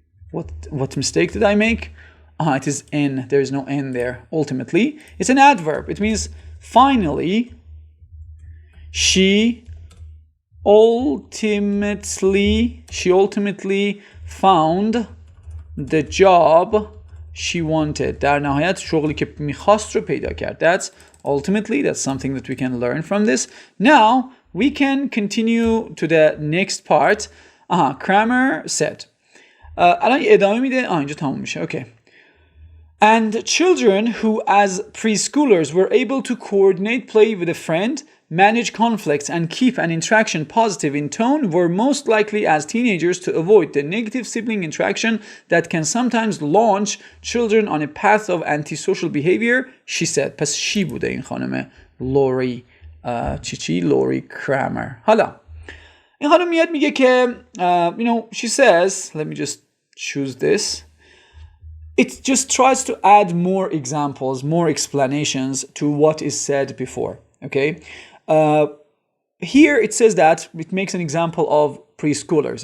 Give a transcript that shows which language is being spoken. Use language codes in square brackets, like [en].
[en] What mistake did I make? It is N. There is no N there. Ultimately. It's an adverb. It means finally she ultimately found the job she wanted. [fa] در نهایت شغلی که میخواست رو پیدا کرد. [en] That's ultimately, that's something that we can learn from this. Now we can continue to the next part. Kramer said. [fa] الان ادامه میده. اینجا تموم میشه. Okay. [en] And children who as preschoolers were able to coordinate play with a friend, manage conflicts and keep an interaction positive in tone were most likely as teenagers to avoid the negative sibling interaction that can sometimes launch children on a path of antisocial behavior, she said. [fa] پس she بوده این خانم لوری لوری کرامر. حالا این خانم میاد میگه که [en] she says, let me just choose this. It just tries to add more examples, more explanations to what is said before. Okay. Here it says that it makes an example of preschoolers.